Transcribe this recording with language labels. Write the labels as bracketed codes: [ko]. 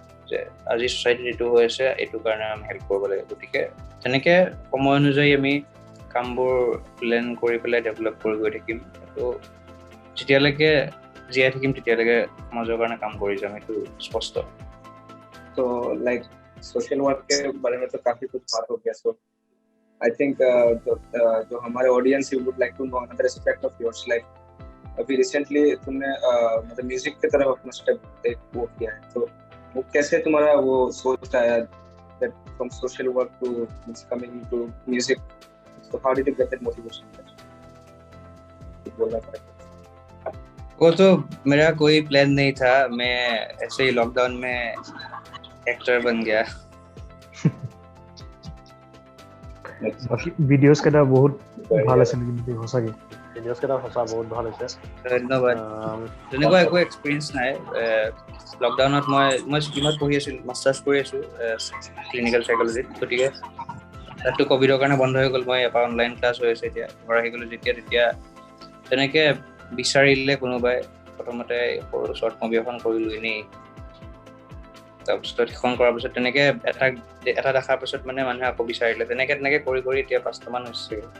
[as] যে আজি ছ'চাইটিত এইটো হৈ আছে এইটো কাৰণে আমি হেল্প কৰিব লাগে গতিকে তেনেকে সময় অনুযায়ী আমি কামবোৰ প্লেন কৰি পেলাই ডেভেলপ কৰি গৈ থাকিম তো যেতিয়ালৈকে জীয়াই থাকিম তেতিয়ালৈকে সমাজৰ কাৰণে কাম কৰি যাম এইটো স্পষ্ট [hi] तो लाइक सोशल वर्क के बारे में तो काफी कुछ बात हो गया सो आई थिंक जो हमारे audience [en] you would like to know another aspect of yours [hi] like अभी रिसेंटली तुमने मतलब म्यूजिक की तरफ अपना स्टेप वो किया है तो वो कैसे तुम्हारा वो सोच आया [en] that from social work to coming to music so how did you get that motivation [hi] बोलना पड़ेगा वो तो मेरा कोई प्लान नहीं था मैं ऐसे ही लॉकडाउन में एक्टर बन गया [as] বাকি ভিডিওস কেটা বহুত ভাল আছে কিন্তু সঁচাকে ভিডিওস কেটা সঁচা বহুত ভাল হৈছে ধন্যবাদ তেনেকুৱা একো এক্সপিৰিয়েঞ্চ নাই লকডাউনত মই স্কিমত পঢ়ি আছিলোঁ মাষ্টাৰ্ছ কৰি আছোঁ ক্লিনিকেল চাইকলজিত গতিকে তাতো ক'ভিডৰ কাৰণে বন্ধ হৈ গ'ল মই এবাৰ অনলাইন ক্লাছ হৈ আছে এতিয়া ঘৰ আহি গ'লোঁ তেতিয়া তেনেকৈ বিচাৰিলে কোনোবাই প্ৰথমতে সৰু শ্বৰ্ট মুভি এখন কৰিলোঁ এনেই তাৰপিছত সেইখন কৰাৰ পিছত তেনেকৈ এটা দেখাৰ পিছত মানে মানুহে আকৌ বিচাৰিলে তেনেকৈ কৰি এতিয়া 5টামান হৈছে